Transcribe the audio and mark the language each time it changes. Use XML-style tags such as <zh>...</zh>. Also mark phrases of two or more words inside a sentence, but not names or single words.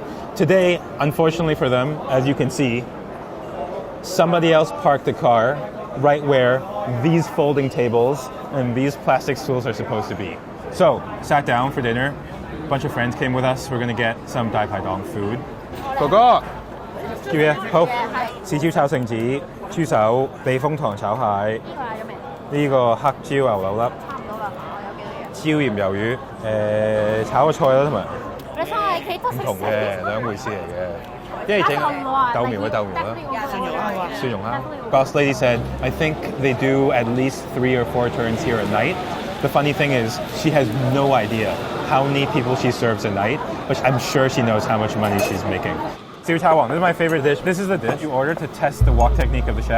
<en>Today, unfortunately for them, as you can see, somebody else parked the car right where these folding tables and these plastic stools are supposed to be. So, sat down for dinner. A bunch of friends came with us. We're going to get some Dai Pai Dong food.</en> <yue>哥哥，叫咩？好，豉椒炒聖子、豬手、避風塘炒蟹。呢個黑椒牛柳粒。差唔多啦，我有幾多嘢？椒鹽魷魚，炒個菜啦，同埋。你菜係幾多色？唔同嘅，兩回事嚟嘅。一係整豆苗嘅豆苗啦，蒜蓉蝦。</yue> <en>Boss lady said, I think they do at least 3 or 4 turns here at night. The funny thing is, she has no idea how many people she serves a night, but I'm sure she knows how much money she's making. GQ Taiwan, this is my favorite dish. This is the dish you order to test the wok technique of the chef.</en>